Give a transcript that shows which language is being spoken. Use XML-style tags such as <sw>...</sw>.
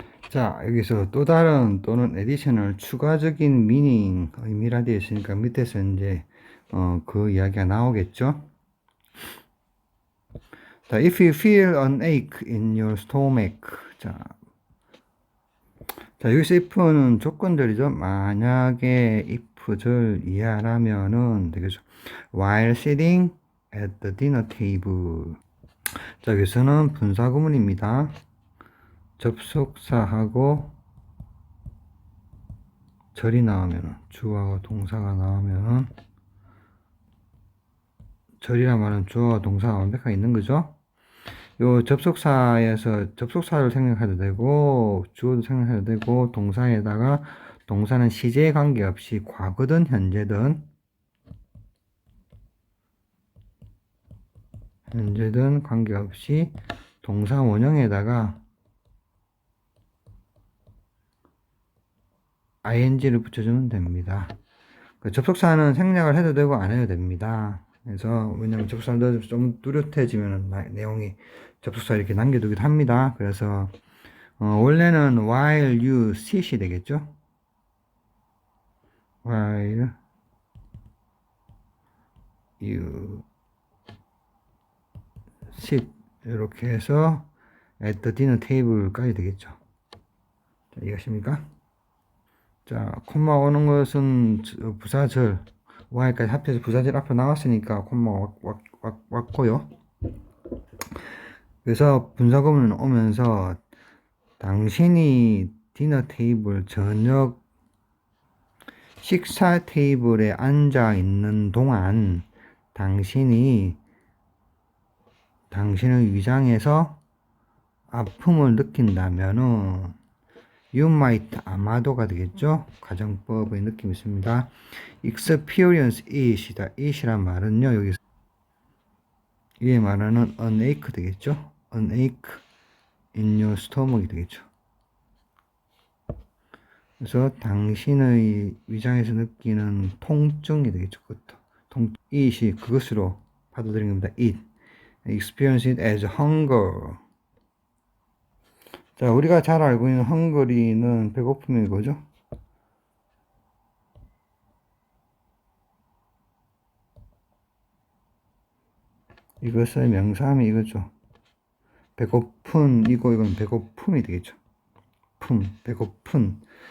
<ko>자, 여기서 또 다른 또는 additional 추가적인 meaning, 의미라 되어 있으니까 밑에서 이제 그 이야기가 나오겠죠.</ko> <en>자, if you feel an ache in your stomach.</en> <ko>자, 여기서 if는 조건들이죠. 만약에 if를 이해하려면은 되겠죠.</ko> <en>While sitting at the dinner table.</en> <ko>자, 여기서는 분사구문입니다. 접속사하고 절이 나오면은, 주어하고 동사가 나오면은, 절이란 말은 주어와 동사가 완벽하게 있는 거죠. 요 접속사에서 접속사를 생각해도 되고, 주어도 생각해도 되고, 동사에다가 동사는 시제에 관계없이 과거든 현재든 관계없이 동사 원형에다가 ing를 붙여주면 됩니다. 그 접속사는 생략을 해도 되고 안 해도 됩니다. 그래서 왜냐면 접속사를 넣어서 좀 뚜렷해지면 내용이, 접속사 이렇게 남겨두기도 합니다. 그래서 원래는</ko> <en>while you sit</en> <ko>이 되겠죠.</ko> <en>while you sit</en> <ko>이렇게 해서</ko> <en>at the dinner table까지 되겠죠.</en> <ko>자, 이해하십니까? 자, 콤마 오는 것은 부사절 while까지 합해서 부사절 앞에 나왔으니까 콤마 왔고요. 그래서 분사구문은 오면서 당신이 디너 테이블, 저녁 식사 테이블에 앉아 있는 동안 당신의 위장에서 아픔을 느낀다면은</ko> <en>you might,</en> <ko>아마도가 되겠죠. 가정법의 느낌이 있습니다.</ko> <en>experience it이다.</en> <ko>it이란 말은요, 여기서 이에 말하는</ko> <en>an ache</en> <ko>되겠죠.</ko> <en>an ache in your stomach이</en> <ko>되겠죠. 그래서 당신의 위장에서 느끼는 통증이 되겠죠. 그것도 it이 그것으로 받아들인 겁니다.</ko> <en>it experience it as hunger.</en> <ko>자, 우리가 잘 알고 있는 헝거리는 배고픔이 거죠. 이것의 명사함이 이거죠. 배고픈 이건 배고픔이 되겠죠. 배고픈.</ko>